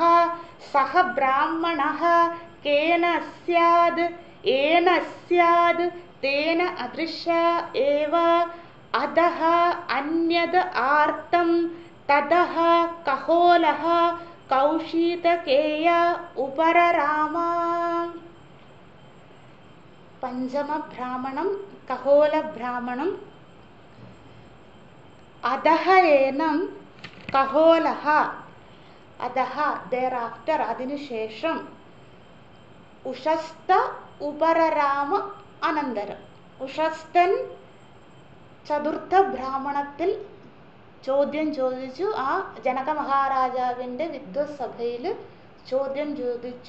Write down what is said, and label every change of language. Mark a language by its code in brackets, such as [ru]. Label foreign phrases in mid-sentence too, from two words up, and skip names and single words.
[sa] सः ब्राह्मणः केन स्याद् येन स्याद् तेन अदृश्य एव अधः अन्यद् आर्तं ततः कहोलः कौशीतकेय उपरराम. पञ्चमब्राह्मणं कहोलब्राह्मणम्. अधः एनं कहोलः. [ml] अधः thereafter അതിനുശേഷം [sa] ഉഷസ്ത ഉപരരാമ [ml] അനന്തരം. ഉഷസ്തൻ ചതുർത്ഥ ബ്രാഹ്മണത്തിൽ ചോദ്യം ചോദിച്ചു. ആ ജനക മഹാരാജാവിൻ്റെ വിദ്വത്സഭയിൽ ചോദ്യം ചോദിച്ചു.